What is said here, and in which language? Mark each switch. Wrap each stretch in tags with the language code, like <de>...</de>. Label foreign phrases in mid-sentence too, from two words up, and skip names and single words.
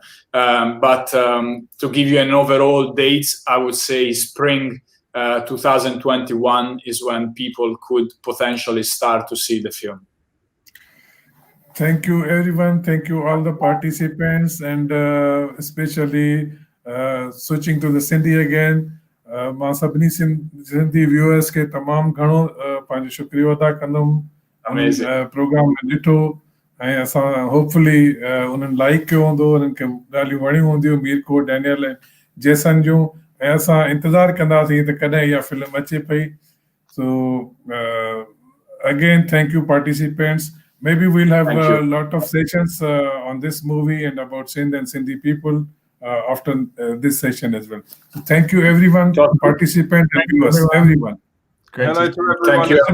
<en>But to give you an overall date, I would say spring 2021 is when people could potentially start to see the film. Thank you, everyone. Thank you, all the participants, and especially switching to the Sindhi again.</en> <sd>मां सभिनी सिंधी व्यूअर्स खे तमामु घणो पंहिंजो शुक्रियो अदा कंदुमि प्रोग्राम में ॾिठो ऐं असां होपफुली उन्हनि लाइक कयो हूंदो, उन्हनि खे ॻाल्हियूं वणियूं हूंदियूं, मीरको, डैनियल ऐं जेसन जूं, ऐं असां इंतज़ारु कंदासीं त कॾहिं इहा फिल्म अचे पई.</sd> <en>So again, thank you, participants. Maybe we'll have a lot of sessions on this movie and about Sindh and Sindhi people after this session as well. So thank you, everyone, participants and viewers, everyone. Hello to everyone.</en>